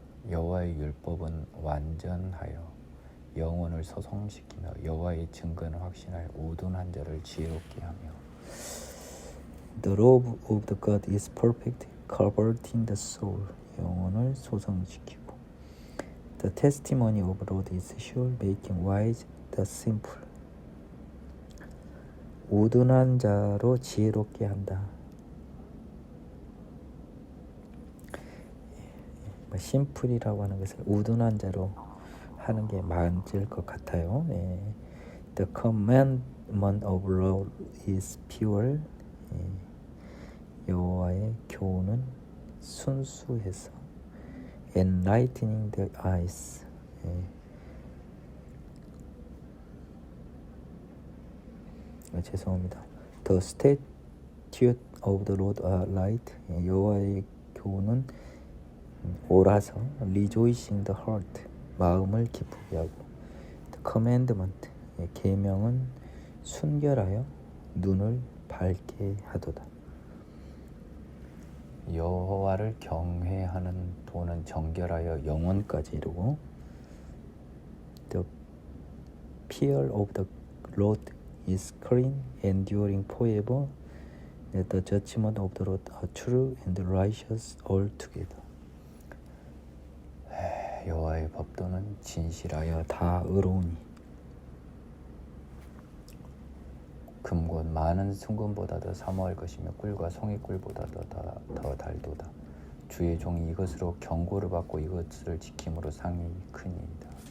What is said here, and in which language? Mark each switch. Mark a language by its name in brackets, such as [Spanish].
[Korean] 여호와의 율법은 완전하여 영혼을 소성시키며 여호와의 증거는 확신하여 우둔한 자를 지혜롭게 하며 [English] The law of the God is perfect, converting the soul. [Korean] 영혼을 소성시키고 [English] The testimony of the Lord is sure, making wise the simple. [Korean] 우둔한 자로 지혜롭게 한다. 심플이라고 하는 것을 우둔한 자로 하는 게 맞을 것 같아요. [English] The commandment of the Lord is pure. [Korean] 여호와의 교훈은 순수해서 [English] enlightening the eyes. [Korean] 죄송합니다. [English] The statutes of the Lord are light. [Korean] 여호와의 교훈은 옳아서 [English] rejoicing the heart. [Korean] 마음을 기쁘게 하고 The commandment. 계명은 순결하여 눈을 밝게 하도다. 여호와를 경외하는 도는 정결하여 영원까지 이르고 [English] The fear of the Lord is clean, enduring forever. The judgment of the Lord are true and righteous altogether. [Korean] 여호와의 법도는 진실하여 다 의로우니 금곧 많은 순금보다도 사모할 것이며 꿀과 송이꿀보다도 더 달도다. 주의 종이 이것으로 경고를 받고 이것을 지킴으로 상이 크니이다.